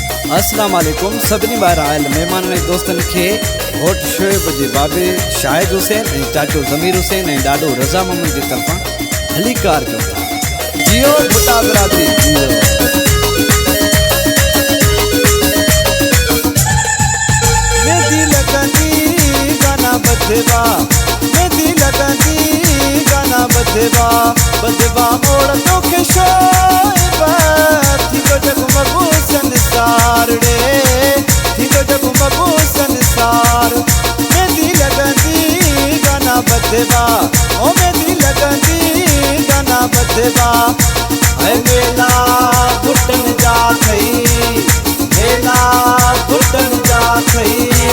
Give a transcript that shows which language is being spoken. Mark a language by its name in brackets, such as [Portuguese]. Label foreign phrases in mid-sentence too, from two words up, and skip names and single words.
[Arabic] السلام عليكم [Sindhi] सभिनी ॿार आयल मेहमान ऐं दोस्तनि खे घोट शोएब जे बाबे शाहिद हुसैन ऐं चाचो ज़मीर हुसैन ऐं ॾाॾो रज़ा मोहम्मद जी तरफ़ां हलीकार कयूं था। जियो भुट्टा बिरादरी जियो। मेहंदी लगंदी गाना बधवा, मेहंदी लगंदी गाना बधवा, बधवा मोड़ तोखे शोएब थींदो जगमगू संसार रे, थींदो जगमगू संसार। मेहंदी लगंदी गाना बधवा, ओ मेहंदी लगंदी गाना बधवा। है मेला घुटन जा थई, मेला घुटन जा थई।